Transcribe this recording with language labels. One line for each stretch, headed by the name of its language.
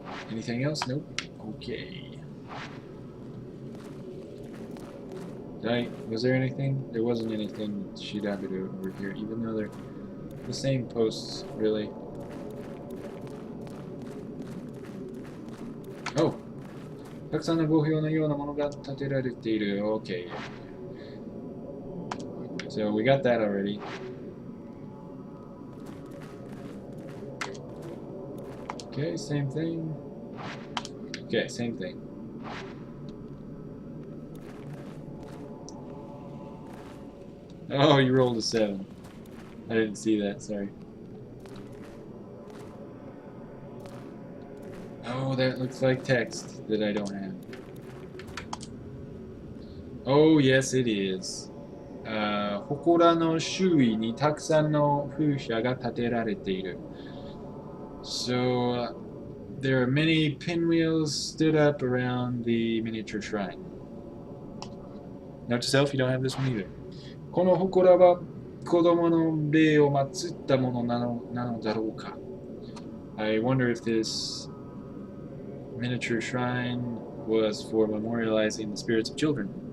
English: Anything else? Nope. Okay. Was there anything? There wasn't anything Shiraberu over here, even though they're the same posts, really. Oh!
Japanese: たくさんの語標のようなものが建てられている。
English: Okay. So we got that already. Okay, same thing. Okay, same thing. Oh, you rolled a 7. I didn't see that, sorry. Oh, that looks like text that I don't have. Oh, yes, it is.
Japanese: 祠の周囲にたくさんの風車が建てられている。
English: So, there are many pinwheels stood up around the miniature shrine. Note to self, you don't have this one either.
Japanese: この祠は子供の霊を祀ったものなのだろうか。
English: I wonder if this miniature shrine was for memorializing the spirits of children.